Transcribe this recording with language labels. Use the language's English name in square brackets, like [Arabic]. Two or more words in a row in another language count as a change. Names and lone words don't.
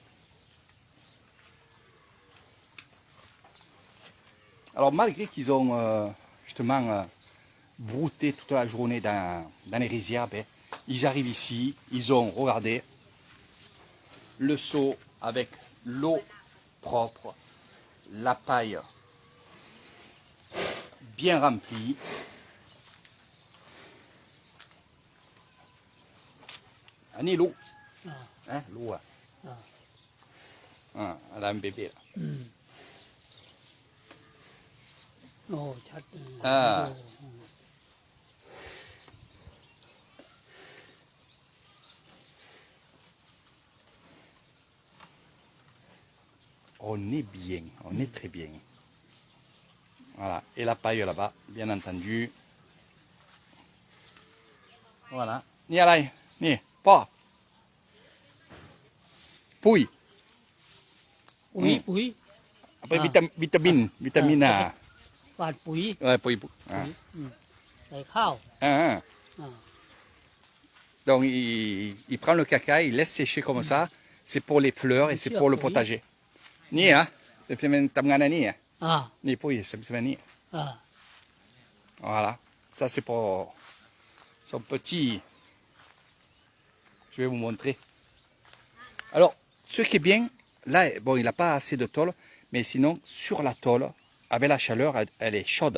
[French] Alors malgré qu'ils ont justement brouté toute la journée dans les rizières, ben, ils arrivent ici, ils ont, regardez, le seau avec l'eau propre, la paille bien remplie. Annie l'eau. Hein, l'eau. Ah, elle a un bébé là. [Thai] โอ้ชัด [French] อ่า On est bien, on est très bien. Voilà, et la paille là-bas, bien entendu. Voilà. [Thai] นี่อะไร นี่พ่อ ปุ๋ย ปุ๋ยปุ๋ย เอาไปวิตามิน หวานปุ๋ย ปุ๋ย ปุ๋ยใส่ข้าว Ah, ah. อ่า [French] Donc il prend le caca, il laisse sécher comme ça. C'est pour les fleurs et c'est pour le potager. [Thai] นี่นะเป็นทำงานอันนี้ อ่า นี่ปุ๋ยc'estนี่ อ่า [French] Voilà, ça c'est pour son petit. Je vais vous montrer. Alors, ce qui est bien, là, bon, il n'a pas assez de tôle, mais sinon, sur la tôle, avec la chaleur, elle est chaude.